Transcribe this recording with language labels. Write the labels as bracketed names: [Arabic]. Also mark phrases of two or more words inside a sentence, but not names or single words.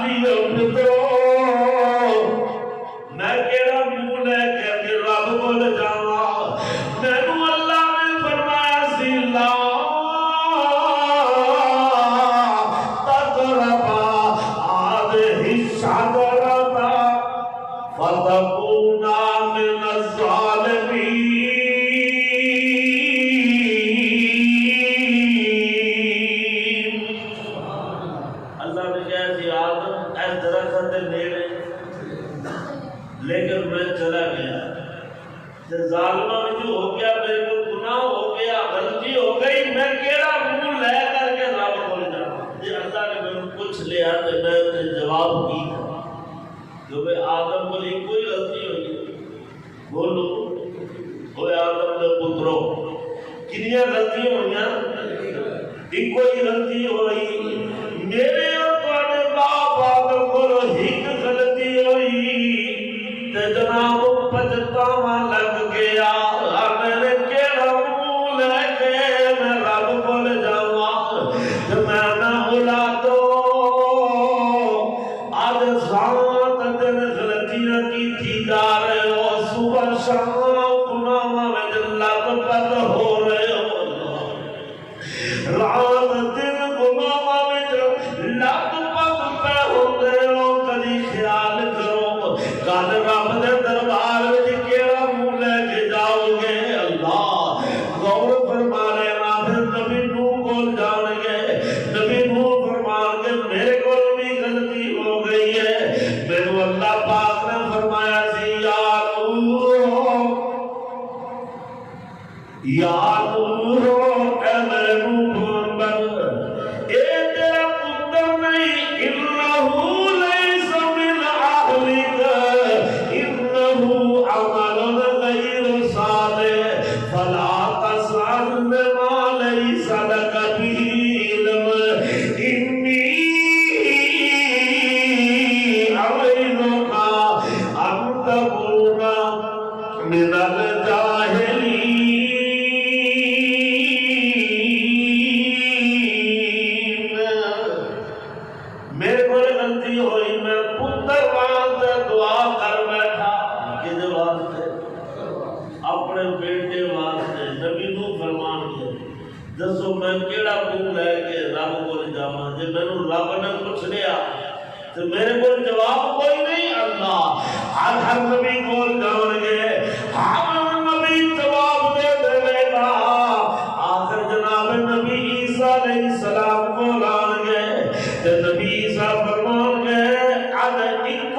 [Punjabi] میں کیڑا منہ لے کے رب کول جاواں مینوں اللہ نے فرمایا سی لا [Arabic] تقربا هذه الشجرة فتكونا من الظالمين [Punjabi] اللہ نے کہا کہ آدم اس درخت کے نیڑے لیکن میں چلا گیا تے ظالمہ میں جو ہو گیا میرے کو گناہ ہو گیا غلطی ہو گئی میں کیڑا منہ لے کر کے رب کول جاواں جی اللہ نے مجھے پوچھ لیا تے میں نے جواب کی جو میں آدم کو کوئی غلطی ہوئی بولو کوئی آدم دے پترو کنیاں غلطی ہوئیاں کوئی غلطی ہوئی میرے اور تواڈے باپ آدم کو ایک غلطی ہوئی تے جناب پچھتاوا لگ گیا میں نے کیڑا منہ لے کے میں رب کول جاواں تے میں نہ اولادو اج سات دن غلطیاں کیتی جا رہے ہو صبح شام گناہاں وچ لت پت ہو رہے ہو رات دن گناہاں وچ لت پت پہ ہوندے ہو کدی خیال کرو کل رب دے دربار وچ کیڑا منہ لے کے جاؤ گے اللہ غور فرما لینا پھر نبی نوح کول جان گے نبی نوح فرمان گے میرے کول بھی غلطی ہو گئی ہے میرے اللہ پاک نے فرمایا سی یا نوح اے میرے نوح محمد اے تیرا پتر [Arabic] نہیں انہو لیس من اہلک انہو عمل غیر صالح فلا تسأل ما لیس لک به علم انی اعظک ان تکون من الجاہلین [Punjabi] میرے کو غلطی ہوئی میں پتر واسطے دعا کر بیٹھا کدے واسطے اپنے بیٹے واسطے نبی نوح فرمان کے دسو میں کیڑا منہ لے کے رب کول جاواں جے مینوں رب نے پوچھ لیا تو میرے کو جواب کوئی نہیں اللہ ہر نبی کول جان گے ہر نبی جواب دے دے گا آخر جناب نبی عیسیٰ علیہ السلام کو آن گے تے نبی عیسیٰ فرمان گے اج ایکو